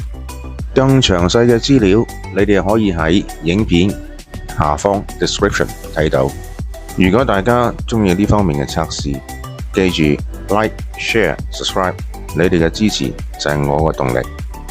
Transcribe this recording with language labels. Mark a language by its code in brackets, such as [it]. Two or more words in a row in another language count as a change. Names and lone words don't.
[yue] 更詳細嘅資料，你哋可以喺影片下方 description 睇到。如果大家鍾意呢方面嘅測試，記住 [en] like、share、subscribe， [yue] 你哋嘅支持就係我嘅動力。